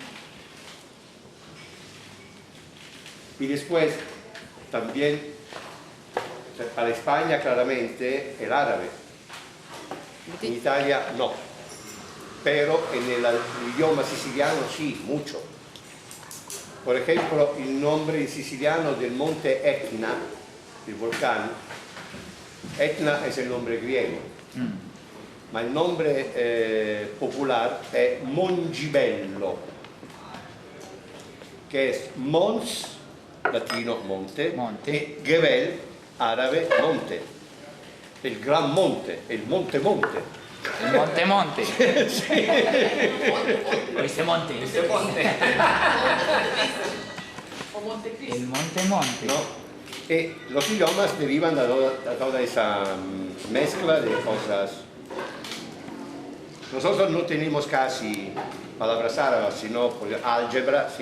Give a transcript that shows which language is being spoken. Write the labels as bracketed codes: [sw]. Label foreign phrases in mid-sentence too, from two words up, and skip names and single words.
[es] Y después también para España claramente el árabe, en Italia no, pero en el idioma siciliano sí, mucho. Por ejemplo, el nombre en siciliano del monte Etna [it] il volcán. [es] Etna es el nombre griego, [it] ma il nome popular è Mongibello, che è Mons, latino monte, e Gebel, árabe monte, il gran monte, il monte monte. [es] El monte monte. Ese monte. O Montecristo. El monte monte. ¿No? Y los idiomas derivan de toda esa mezcla de cosas. Nosotros no tenemos casi palabras árabes, sino pues, álgebra, sí.